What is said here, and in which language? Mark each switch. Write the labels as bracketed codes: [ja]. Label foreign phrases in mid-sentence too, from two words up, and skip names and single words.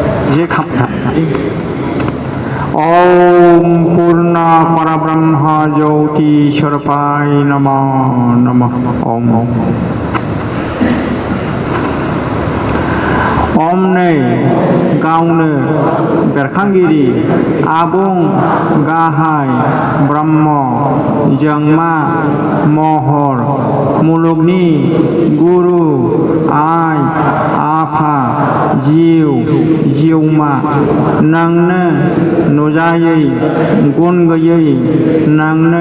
[brx] जे खामथा [sa] ओम पूर्ण परब्रह्म ज्योति स्वरूपाय नमः ओम ओम [brx] नै गावनो बेरखांगिरि आबुं गाहाय ब्रह्म जोंमा महर मुलुगनि गुरु आइ आफा जिउ जिउमा नोंनो नुजायै गुन गैयै नोंनो